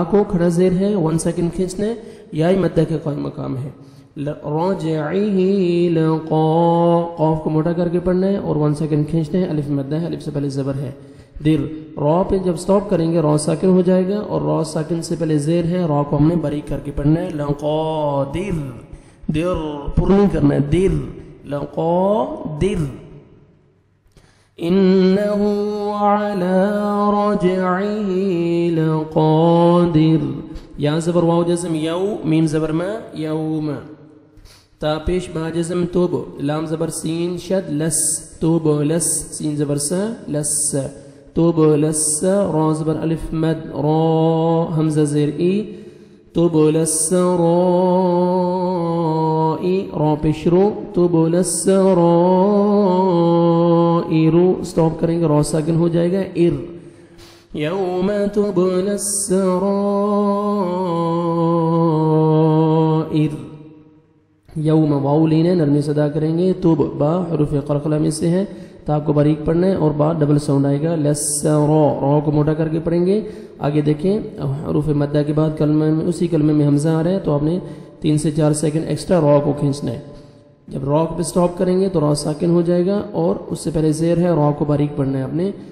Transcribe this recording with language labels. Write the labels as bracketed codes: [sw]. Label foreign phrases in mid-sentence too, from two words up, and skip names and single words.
[ur] کو کھڑا زیر ہے 1 سیکنڈ کھینچنا ہے یا مدہ کے قائم مقام ہے راجعیہ لقا قاف کو موٹا کر کے پڑھنا ہے اور 1 سیکنڈ کھینچنا ہے الف مدہ ہے الف سے پہلے زبر ہے دیر را پہ جب سٹاپ کریں گے را ساکن ہو جائے گا اور را ساکن سے پہلے زیر ہے را کو ہم نے باریک کر کے پڑھنا ہے لقادر دیر پر نہیں کرنا ہے دیر لقادر [ar] انہو علی رجعہ لقادر [ur] یا زبر واو جزم یو میم زبر ما یوم تا پیش با جزم توب لام زبر سین شد لس توب لس سین زبر سا لس توب لس را زبر الف مد را حمزہ زیر ای توب لس رائی را پیش رو توب لس رائی رو سٹاپ کریں گے را ساکن ہو جائے گا ار [ar] یوم تبلی السرائر [ur] یوم واو لینا نرمی سے ادا کریں گے توب با حروف قلقلہ میں سے ہے تا آپ کو باریک پڑھنا ہے اور با ڈبل ساؤنڈ آئے گا لسرا را کو موٹا کر کے پڑھیں گے آگے دیکھیں حروف مدہ کے بعد کلمہ میں اسی کلمے میں حمزہ آ رہا ہے تو آپ نے 3 سے 4 سیکنڈ ایکسٹرا را کو کھینچنا ہے جب را پہ سٹاپ کریں گے تو را ساکن ہو جائے گا اور اس سے پہلے زیر ہے را کو باریک پڑھنا ہے آپ نے